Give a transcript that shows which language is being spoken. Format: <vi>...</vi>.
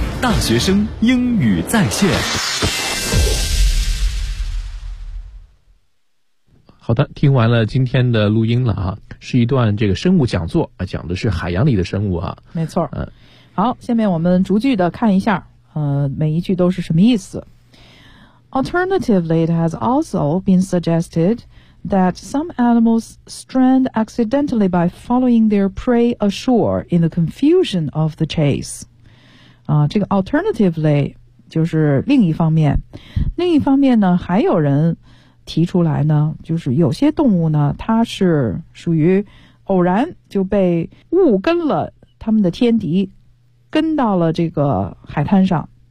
<zh>大学生英语在线。好的，听完了今天的录音了啊，是一段这个生物讲座啊，讲的是海洋里的生物啊。没错。好，下面我们逐句的看一下，每一句都是什么意思。</zh> <en>Alternatively, it has also been suggested that some animals strand accidentally by following their prey ashore in the confusion of the chase.</en> <zh>这个 alternatively 就是另一方面。另一方面呢，还有人提出来呢，就是有些动物呢，它是属于偶然就被误跟了他们的天敌，跟到了这个海滩上。</zh>